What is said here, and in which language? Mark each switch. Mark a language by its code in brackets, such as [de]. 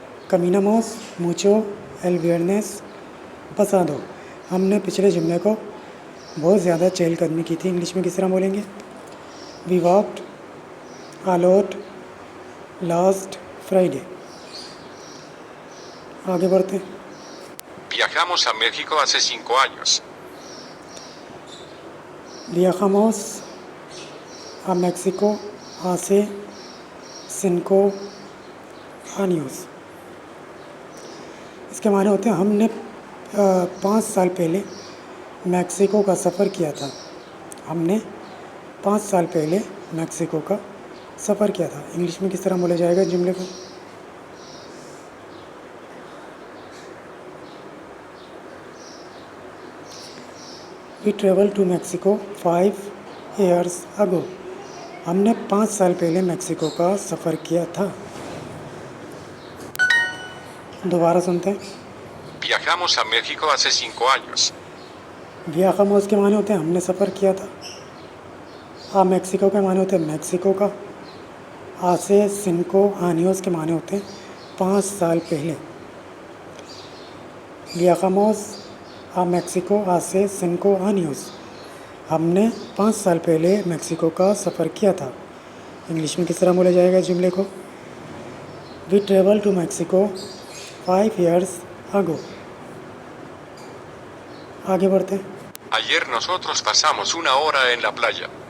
[es] कमीनामोस, मुचो, एल वियरनेस, पसादो। [hi] हमने पिछले जुम्मे को बहुत ज़्यादा चहलकदमी की थी। इंग्लिश में किस तरह बोलेंगे? [en] We walked a lot last Friday. [hi] आगे बढ़ते हैं। [es] Viajamos a México hace 5 años. Viajamos a México hace 5 años। [hi] इसके माने होते हैं हमने 5 साल पहले मैक्सिको का सफ़र किया था। हमने 5 साल पहले मैक्सिको का सफ़र किया था। इंग्लिश में किस तरह बोला जाएगा जुमले को? [en] We travel to Mexico 5 years ago। [hi] हमने 5 साल पहले मैक्सिको का सफ़र किया था। दोबारा सुनते हैं। [es] Viajamos a México hace 5 años. वियाखामोस [hi] के माने होते हैं हमने सफ़र किया था। [es] आ मैक्सिको [hi] के माने होते हैं मैक्सिको का। [es] आसे सिंको आनियोस [hi] के माने होते हैं 5 साल पहले। [es] वियाखामोस आ मैक्सिको आसे सिंको आनियोस। [hi] हमने 5 साल पहले मैक्सिको का सफ़र किया था। इंग्लिश में किस तरह बोला जाएगा इस जुमले को? [en] We travel to Mexico 5 years ago। [hi] आगे बढ़ते हैं। [es] Ayer nosotros pasamos 1 hora en la playa.